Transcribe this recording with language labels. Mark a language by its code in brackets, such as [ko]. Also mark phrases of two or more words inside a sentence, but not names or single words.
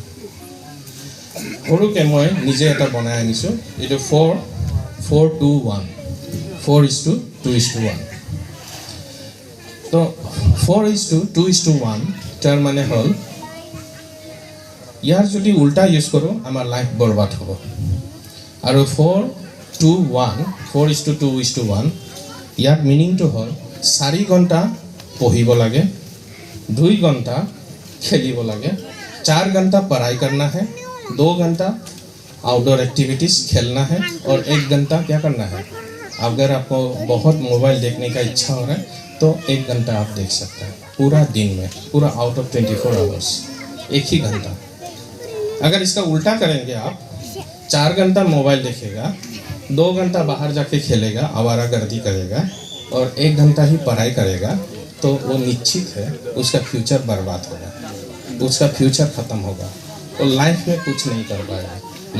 [as] সৰুকে মই নিজে এটা বনাই আনিছো এটো 4:4:2:1 4:2:1 তো 4:2:1 তাৰ মানে হল ইয়াৰ যদি উল্টা ইউজ কৰো আমাৰ লাইফ বৰবাদ হ'ব আৰু 4:2:1 ইয়াৰ মিনিংটো হল 4 ঘণ্টা পঢ়িব লাগে [hi] 2 घंटा [as] খেলিব লাগে [hi] 4 घंटा पढ़ाई करना है 2 घंटा [en] outdoor activities [hi] खेलना है और 1 घंटा क्या करना है अगर आपको बहुत मोबाइल देखने का इच्छा हो रहा है तो 1 घंटा आप देख सकते हैं पूरा दिन में पूरा [en] out of 24 hours [hi] 1 ही घंटा अगर इसका उल्टा करेंगे आप 4 घंटा मोबाइल देखेगा 2 घंटा बाहर जाके खेलेगा आवारागर्दी करेगा और 1 घंटा ही पढ़ाई करेगा तो वो निश्चित है उसका फ्यूचर बर्बाद होगा उसका फ्यूचर खत्म होगा वो लाइफ में कुछ नहीं कर पाएगा।